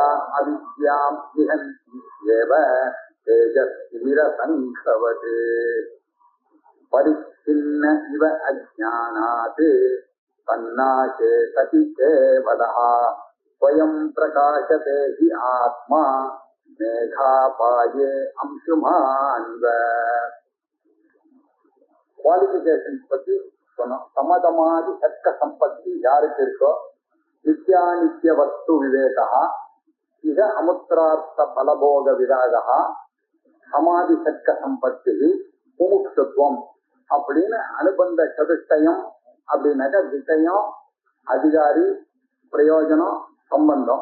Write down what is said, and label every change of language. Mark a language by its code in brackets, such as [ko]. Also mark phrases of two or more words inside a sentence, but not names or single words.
[sa] अविद्यां विहन्त्येव तेजस्विरसंभवते परिच्छिन्न इव अज्ञानात् तन्नाशे सति केवलः स्वयं प्रकाशते हि आत्मा मेघापाये अंशुमान्व क्वालिफिकेशन्स [ta] பத்தி சொன்னோம். [sa] शमदमादि षट्क सम्पत्ति [ta] யாருக்கு இருக்கோ [sa] नित्यानित्य वस्तु विवेकः इह अमुत्रार्थ फलभोग विरागः शमादि षट्क सम्पत्ति मुमुक्षुत्वम् அப்படின்னு अनुबन्ध चतुष्टयम् அப்படின்னாக்க विषयः अधिकारी प्रयोजनम् सम्बन्धः.